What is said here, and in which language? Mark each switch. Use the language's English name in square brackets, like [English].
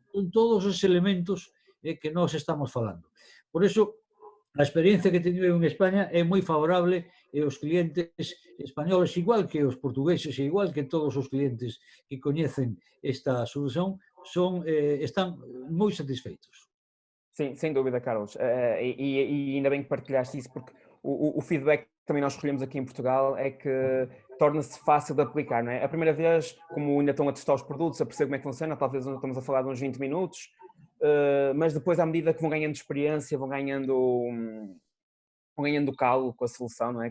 [Galician] con todos os elementos que nós estamos falando. Por iso, a experiencia que teño en España é moi favorable e os clientes españoles, igual que os portugueses e igual que todos os clientes que coñecen esta solución, están moi satisfeitos. [Portuguese] Sim, sem dúvida, Carlos. E ainda bem que partilhaste isso, porque o feedback que também nós escolhemos aqui em Portugal é que torna-se fácil de aplicar, não é? A primeira vez, como ainda estão a testar os produtos, a perceber como é que funciona, talvez estamos a falar de uns 20 minutos, mas depois, à medida que vão ganhando experiência, vão ganhando calo com a solução, não é?